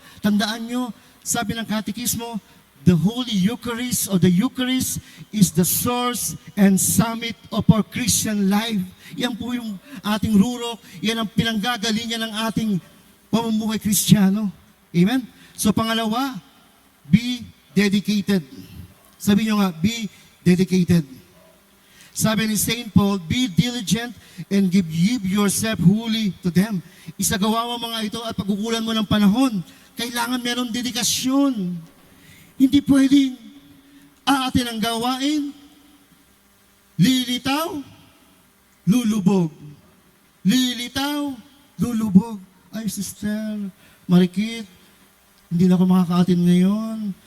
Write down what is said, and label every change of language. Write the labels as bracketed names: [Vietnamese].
[Filipino] Tandaan nyo, sabi ng katekismo, [English] the Holy Eucharist or the Eucharist is the source and summit of our Christian life. [Filipino] Yan po yung ating rurok. Yan ang pinanggagalingan ng ating pamumuhay Kristiyano. Amen? So pangalawa, [English] be dedicated. [Filipino] Sabi nyo nga, [English] be dedicated. [Filipino] Sabi ni St. [English] Paul, be diligent and give yourself wholly to them. [Filipino] Isagawa mo mga ito at pagkukulan mo ng panahon. Kailangan meron dedikasyon. Hindi pwedeng aatin ang gawain, lilitaw, lulubog. Lilitaw, lulubog. Ay, Sister Marikit, hindi na ako makakaatin ngayon.